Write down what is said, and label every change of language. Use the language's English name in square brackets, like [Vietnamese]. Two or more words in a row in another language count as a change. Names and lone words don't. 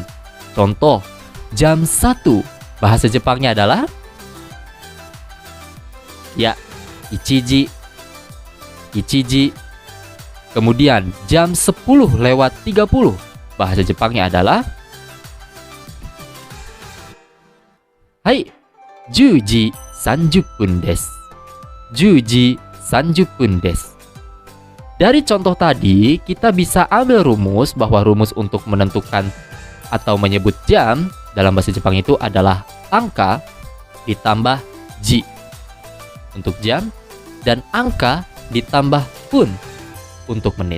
[Indonesian] Contoh, jam 1 bahasa Jepangnya adalah ichiji. Kemudian jam 10:30 bahasa Jepangnya adalah [Japanese] 10 時30分です。 10時30分です。 [Indonesian] Dari contoh tadi, kita bisa ambil rumus bahwa rumus untuk menentukan atau menyebut jam dalam bahasa Jepang itu adalah angka ditambah ji untuk jam dan angka ditambah pun untuk menit.